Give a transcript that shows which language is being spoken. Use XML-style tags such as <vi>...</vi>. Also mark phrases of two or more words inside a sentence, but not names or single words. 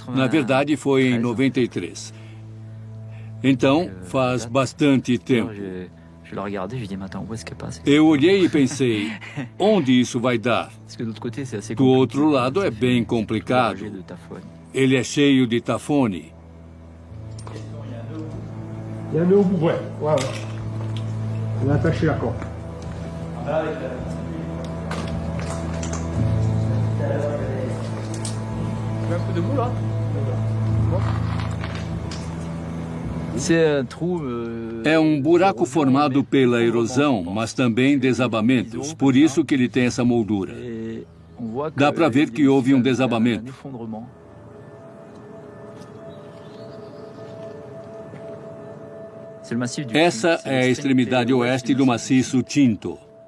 <pt>Na verdade, foi em 93. Então, faz bastante tempo. Eu olhei e pensei, onde isso vai dar? Do outro lado é bem complicado. Ele é cheio de tafone.</pt> <fr>Il y a un nœud au bout, ouais. On a attaché la corde. Un coup de bout là.</fr> <pt>É um buraco formado pela erosão, mas também desabamentos. Por isso que ele tem essa moldura. Dá para ver que houve um desabamento. Essa é a extremidade oeste do maciço Tinto.</pt>